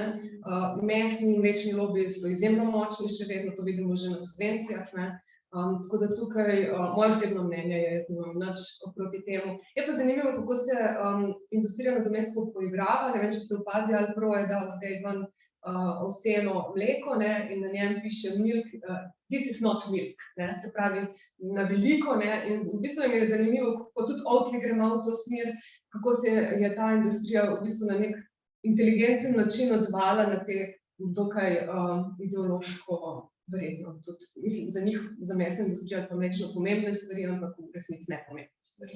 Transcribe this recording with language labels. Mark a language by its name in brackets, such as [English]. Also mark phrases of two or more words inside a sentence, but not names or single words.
[Slovenian] Mesni in mlečni lobiji so izjemno močni, še vedno to vidimo že na subvencijah, ne. Tako da tukaj moje osebno mnenje je, jaz nimam nič proti temu. Je pa zanimivo, kako se industrija nadomestkov poigrava, ne vem, če ste opazili, ali prav je dal zdaj ven ovseno mleko, ne, in na njem piše [English] milk this is not milk, [Slovenian] ne, se pravi na veliko, ne, in v bistvu mi je zanimivo, kako tudi Oatly gre malo v to smer, kako se je ta industrija v bistvu na nek inteligenten način odzvala na te dokaj ideološko verjetno. Tudi, mislim, za njih, za mesno industrijo pa mečno pomembne stvari, ampak v resnici nepomembne stvari.